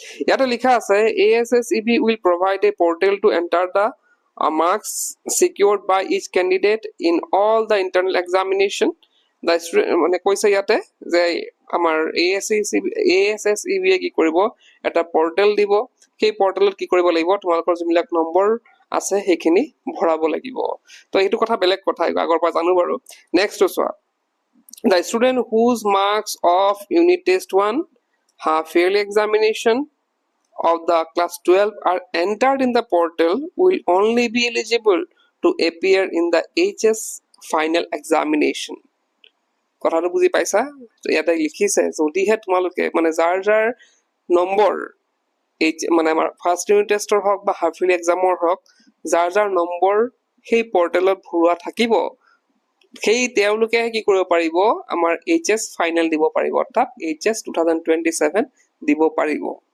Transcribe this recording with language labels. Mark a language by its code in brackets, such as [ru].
[as] ইয়াতে লিখা আছে [en] ASSEB will provide a portal to enter the marks secured by each candidate in all the internal examination. [as] মানে কৈছে ইয়াতে যে আমাৰ ASSEB কি কৰিব, এটা পৰ্টেল দিব। সেই পৰ্টেলত কি কৰিব লাগিব, তোমালোকৰ যিবিলাক নম্বৰ আছে সেইখিনি ভৰাব লাগিব। তো এইটো কথা বেলেগ কথা, আগৰ পৰা জানো বাৰু। নেক্সটটো চোৱা, [en] the student whose marks of unit test 1 half yearly examination of the class 12 are entered in the portal will only be eligible to appear in the HS final examination. [as] কথাটো বুজি পাইছা? ইয়াতে লিখিছে যদিহে তোমালোকে মানে যাৰ যাৰ নম্বৰ মানে আমাৰ ফাৰ্ষ্ট ইউনিট টেষ্টৰ হওক বা হাফ ইয়াৰলি এক্সামৰ হওক, যাৰ যাৰ নম্বৰ সেই পৰ্টেলত ভৰোৱা থাকিব, সেই তেওঁলোকে কি কৰিব পাৰিব, আমাৰ HS ফাইনেল দিব পাৰিব, অৰ্থাৎ HS 2027 দিব পাৰিব।